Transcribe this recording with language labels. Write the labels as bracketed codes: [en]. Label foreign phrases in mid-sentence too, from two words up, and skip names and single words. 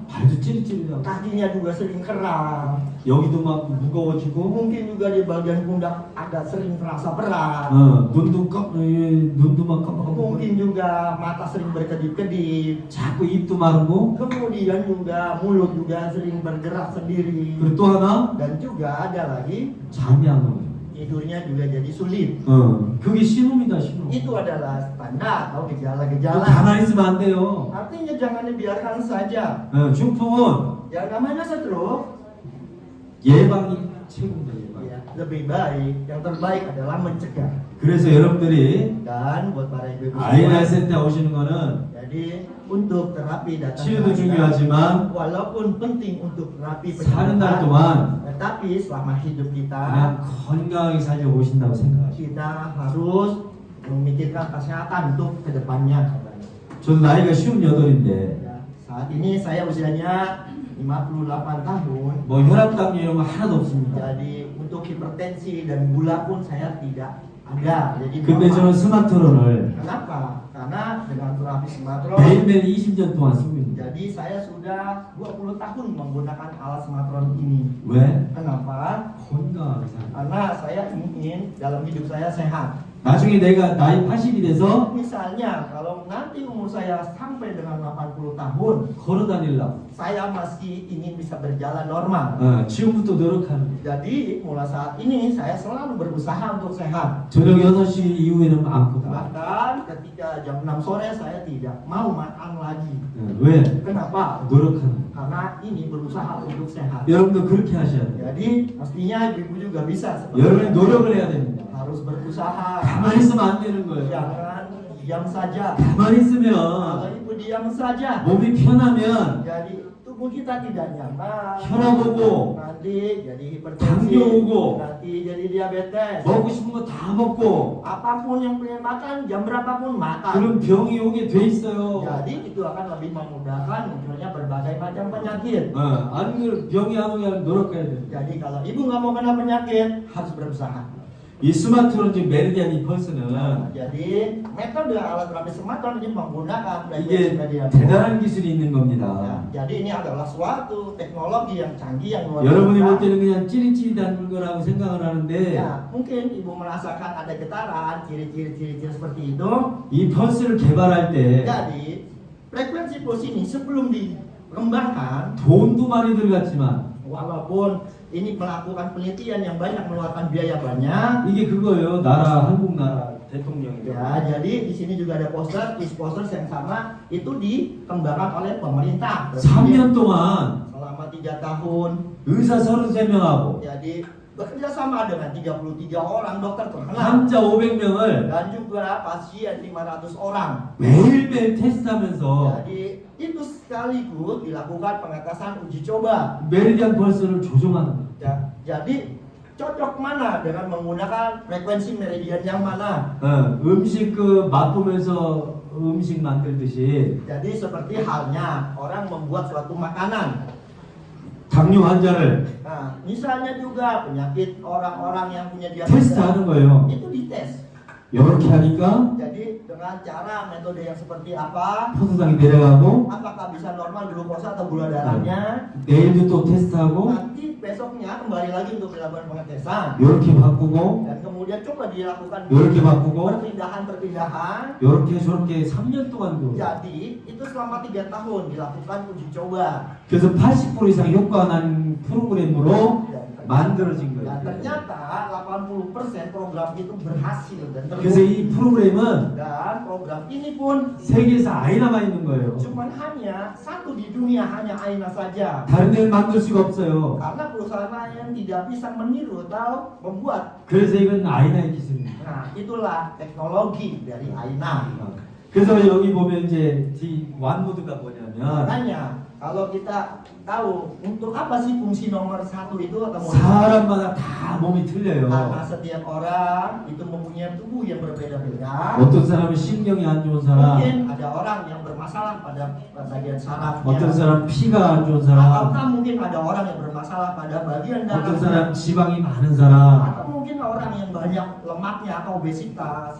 [ko] 발도 찌릿찌릿하고 [id] kakinya juga sering kram. [ko] 여기도 막 무거워지고 [id] Mungkin juga di bagian pundak ada sering terasa berat. [ko] 눈도 막 깜빡깜빡 [id] Mungkin juga mata sering berkedip-kedip. [ko] 자꾸 입도 마르고 [id] Kemudian juga mulut juga sering bergerak sendiri. [ko] 그리고 또 하나 [id] Dan juga ada lagi [ko] 잠이 안 오고 [id] tidurnya juga jadi sulit. [ko] 그게 신호입니다 신호. [id] Itu adalah tanda atau [ko] 또 [id] gejala-gejala. [ko] 가만히 있으면 안 돼요. [id] Artinya jangan dibiarkan saja. [ko] 중풍은 [id] Yang namanya stroke, [ko] 예방이 최고입니다. 예방. [id] ya, lebih baik, yang terbaik adalah mencegah. [ko] 그래서 여러분들이 [id] Dan buat para ibu-ibu [ko] 아이나 [id] semua, [ko] 센터 오시는 거는 [id] jadi untuk terapi datang [ko] 치료도 [id] ke Aina, [ko] 중요하지만 [id] walaupun penting untuk terapi [ko] 사는 날 [id] penyembuhan, [ko] 동안 [id] tetapi selama hidup kita [ko] 그냥 건강하게 살려고 오신다고 생각하시고 [id] kita harus memikirkan kesehatan untuk kedepannya. [ko] 저도 나이가 58인데 [id] Ya, saat ini saya usianya 58 tahun. [ko] 뭐 혈압 이런 거 하나도 없습니다. [id] Jadi untuk hipertensi dan gula pun saya tidak ada. Jadi [ko] 근데 저는 스마트론을 [id] kenapa? Karena dengan terapi smartron, [ko] 매일매일 20년 동안 쓰고 있는 거예요. [id] jadi saya sudah 20 tahun menggunakan alat smartron ini. [ko] 왜? [id] Kenapa? [ko] 건강하게 살아. [id] Karena saya ingin dalam hidup saya sehat. [ko] 나중에 내가 나이 80이 돼서 [id] Misalnya kalau nanti umur saya sampai dengan 80 tahun, [ko] 걸어 다니려고 [id] saya masih ingin bisa berjalan normal. [ko] 지금부터 노력하는 거예요. [id] Jadi mulai saat ini saya selalu berusaha untuk sehat. [ko] 저녁 6시 이후에는 많고 다. [id] Bahkan ketika jam 6 sore saya tidak mau makan lagi. [ko] 왜? [id] Kenapa? [ko] 노력하는 거예요. [id] Karena ini berusaha untuk sehat. [ko] 여러분도 그렇게 하셔야 돼요. [id] Jadi pastinya ibu juga bisa seperti [ko] 여러분이 [id] saya. [ko] 노력을 해야 됩니다. [id] Harus berusaha. [ko] 가만히 있으면 안 되는 거예요. [id] Jangan diam saja. [ko] 가만히 [id] Kalau [ko] 있으면 [id] ibu diam saja, [ko] 몸이 편하면 [id] jadi tubuh kita tidak nyaman. [ko] 혈압 오고 [id] Nanti jadi hipertensi, [ko] 당뇨 오고 [id] nanti jadi diabetes. [ko] 먹고 싶은 거 다 먹고 [id] Apapun yang pengen makan, jam berapapun makan. [ko] 그런 병이 오게 돼 있어요. [id] Jadi itu akan lebih memudahkan munculnya berbagai macam penyakit. [ko] 아니 병이 안 오게 하면 노력해야 돼. [id] Jadi kalau ibu nggak mau kena penyakit, harus berusaha. [ko] 이 스마트론 지금 메리디안 임펄스는 [id] Jadi metode alat terapi smartphone ini menggunakan frekuensi [ko] 이게 [id] media. [ko] 대단한 기술이 있는 [id] Ya, [ko] 겁니다. [id] jadi ini adalah suatu teknologi yang canggih yang luar [ko] 여러분이 볼 [id] biasa. [ko] 때는 그냥 찌릿찌릿한 거라고 생각을 하는데 [id] Ya, mungkin ibu merasakan ada getaran, ciri-ciri seperti itu. [ko] 이 펄스를 개발할 때 [id] Jadi frekuensi pulse ini sebelum dikembangkan, [ko] 돈도 많이 들어갔지만 [id] walaupun ini melakukan penelitian yang banyak mengeluarkan biaya banyak. [ko] 이게 그거예요. 나라 한국 나라 대통령이요. [id] Ya, jadi di sini juga ada poster yang sama itu dikembangkan oleh pemerintah. [ko] 3년 동안 [id] Selama 3 tahun. [ko] 의사 33명하고 [id] Jadi bekerja sama dengan 33 orang dokter terkenal [ko] 환자 500명을 [id] dan juga pasien 500 orang. [ko] 매일매일 테스트하면서 [id] Jadi itu sekaligus dilakukan pengetesan uji coba. [ko] 메리디안 펄스를 조종하는 거예요. [id] Ya, jadi cocok mana dengan menggunakan frekuensi meridian yang mana? [ko] 음식 맛보면서 음식 만들듯이 [id] Jadi seperti halnya orang membuat suatu makanan. [ko] 당뇨 환자를 [id] Nah, misalnya juga penyakit orang-orang yang punya diabetes [ko] 테스트하는 거예요. [id] itu dites. [ko] 이렇게 하니까 [id] Jadi dengan cara metode yang seperti apa? [ko] 포도당이 내려가고 [id] Apakah bisa normal glukosa atau gula darahnya? [ko] 내일도 또 테스트하고 [id] Nanti besoknya kembali lagi untuk dilakukan pengetesan. [ko] 이렇게 바꾸고 [id] Dan kemudian coba dilakukan [ko] 이렇게 바꾸고 [id] perpindahan. [ko] 이렇게 저렇게 3년 동안도 [id] Jadi itu selama 3 tahun dilakukan uji coba. [ko] 그래서 80% 이상 효과가 난 프로그램으로 만들어진 [id] Dan [ko] 거예요. [id] ternyata 80% program itu berhasil dan [ko] 그래서 [id] terbukti. [ko] 이 프로그램은 [id] Dan program ini pun [ko] 세계에서 아이나만 있는 거예요. [id] cuman hanya satu di dunia, hanya Aina saja. [ko] 다른 데는 만들 수가 없어요. [id] Karena perusahaan lain tidak bisa meniru atau membuat. [ko] 그래서 이건 아이나의 기술입니다. [id] Nah, itulah teknologi dari Aina. [ko] 그래서 여기 보면 이제 이 완모드가 뭐냐면 [id] Makanya kalau kita tahu untuk apa sih fungsi nomor 1 itu atau nomor [ko] 사람마다 다 몸이 틀려요. [id] karena setiap orang itu mempunyai tubuh yang berbeda-beda. [ko] 어떤 사람은 신경이 안 좋은 사람, [id] Mungkin ada orang yang bermasalah pada bagian sarafnya. [ko] 어떤 사람 피가 안 좋은 사람, [id] Ataukah mungkin ada orang yang bermasalah pada bagian [ko] 어떤 [id] darahnya. [ko] 사람 지방이 많은 사람, [id] Atau mungkin orang yang banyak lemaknya atau obesitas.